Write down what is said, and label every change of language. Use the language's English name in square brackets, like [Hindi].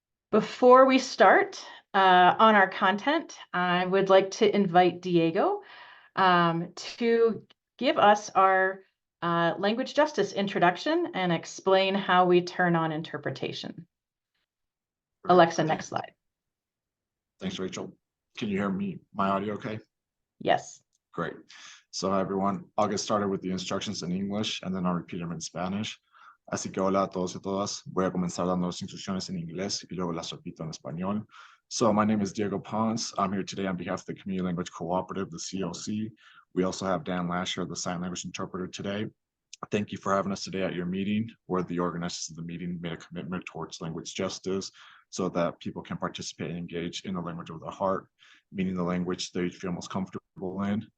[English] Before we start on our content, I would like to invite Diego to give us our language justice introduction and explain how we turn on interpretation. Alexa, next slide. Thanks, Rachel. Can you hear me? My audio okay? Yes. Great. So hi, everyone. I'll get started with the instructions in English and then I'll repeat them in Spanish. [Spanish] Así que hola a todos y todas. Voy a comenzar dando las instrucciones en inglés y luego las repito en español. [English] So my name is Diego Pons. I'm here today on behalf of the Community Language Cooperative, the CLC. We also have Dan Lasher, the sign language interpreter today. Thank you for having us today at your meeting, where the organizers of the meeting made a commitment towards language justice so that people can participate and engage in the language of their heart, meaning the language they feel most comfortable in.